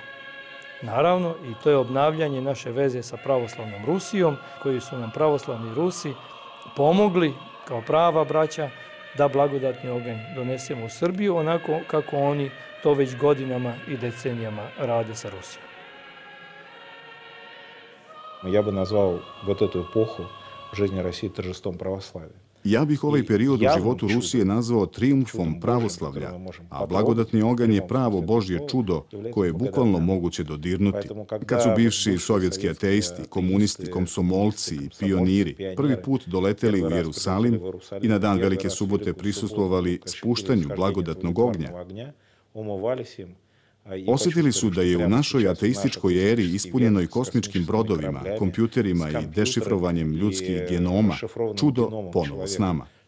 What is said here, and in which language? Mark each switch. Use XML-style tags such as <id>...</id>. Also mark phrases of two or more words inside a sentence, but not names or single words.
<sr>Naravno, i to je obnavljanje naše veze sa pravoslavnom Rusijom, koji su nam pravoslavni Rusi pomogli kao prava braća da blagodatni oganj donesemo u Srbiju, onako kako oni to već godinama i decenijama rade sa Rusijom.</sr> <ru>Я бы назвал вот эту эпоху жизни России торжеством православия.</ru> <sr>Ja bih ovaj period u životu Rusije nazvao trijumfom pravoslavlja, a blagodatni oganj je pravo Božje čudo koje je bukvalno moguće dodirnuti. Kad su bivši sovjetski ateisti, komunisti, komsomolci i pioniri prvi put doleteli u Jerusalim i na dan Velike subote prisustvovali spuštanju blagodatnog ognja, osjetili su da je u našoj ateističkoj eri ispunjenoj kosmičkim brodovima, kompjuterima i dešifrovanjem ljudskih genoma čudo ponovo s nama.</sr>